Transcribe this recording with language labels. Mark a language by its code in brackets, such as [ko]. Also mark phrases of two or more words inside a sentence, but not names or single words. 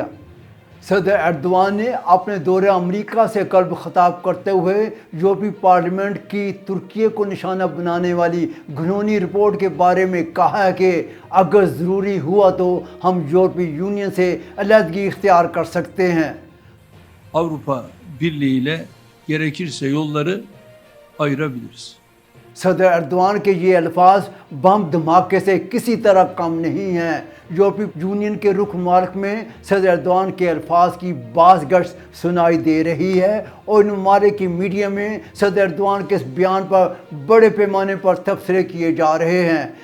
[ur] صدر ایردوان نے اپنے دورہ امریکہ سے قبل خطاب کرتے ہوئے یورپی پارلیمنٹ کی ترکی کو نشانہ بنانے والی گھنونی رپورٹ کے بارے میں کہا ہے کہ اگر ضروری ہوا تو ہم یورپی یونین سے علیحدگی اختیار کر سکتے ہیں۔ [tr] Avrupa Birliği ile gerekirse yolları ayırabiliriz. [ur] صدر ایردوان کے یہ الفاظ بم دھماکے سے کسی طرح کم نہیں ہیں۔ یورپی یونین کے رکن ممالک میں صدر ایردوان کے الفاظ کی باز گشت سنائی دے رہی ہے اور ان ممالک کی میڈیا میں صدر ایردوان کے اس بیان پر بڑے پیمانے پر تبصرے کیے جا رہے ہیں۔